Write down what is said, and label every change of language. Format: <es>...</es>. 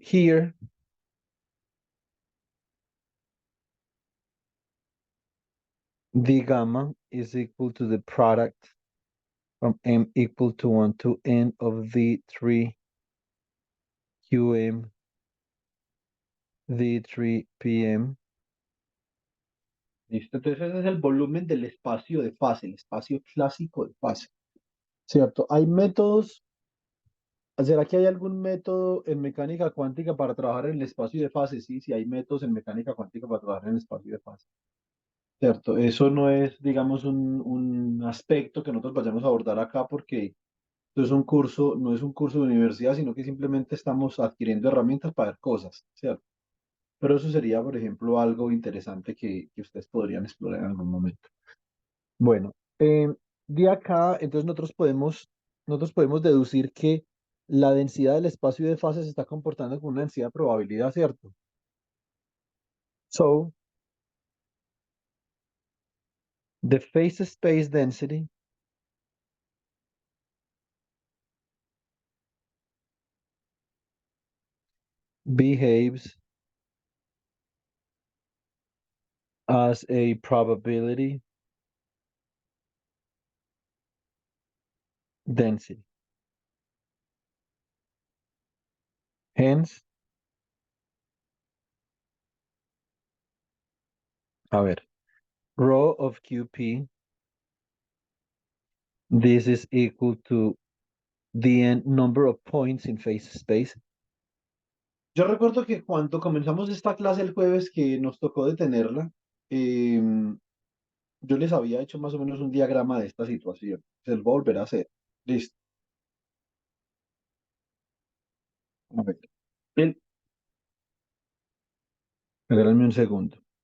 <en>Here, d gamma is equal to the product from m equal to 1 to n of d3 qm d3 pm.</en> <es>Listo, entonces ese es el volumen del espacio de fase, el espacio clásico de fase, ¿cierto? Hay métodos, ¿será que hay algún método en mecánica cuántica para trabajar en el espacio de fase? Sí, sí hay métodos en mecánica cuántica para trabajar en el espacio de fase, ¿cierto? Eso no es, digamos, un aspecto que nosotros vayamos a abordar acá porque esto es un curso, no es un curso de universidad, sino que simplemente estamos adquiriendo herramientas para ver cosas, ¿cierto? Pero eso sería, por ejemplo, algo interesante que ustedes podrían explorar en algún momento. Bueno, de acá, entonces nosotros podemos deducir que la densidad del espacio de fase se está comportando con una densidad de probabilidad, ¿cierto?</es> <en>So, the phase space density behaves as a probability density. Hence,</en> <es>a ver,</es> <en>rho of QP, this is equal to the n number of points in phase space.</en> <es>Yo recuerdo que cuando comenzamos esta clase el jueves que nos tocó detenerla, yo les había hecho más o menos un diagrama de esta situación. Se los voy a volver a hacer. Listo. A ver. El- Regálame un segundo.</es>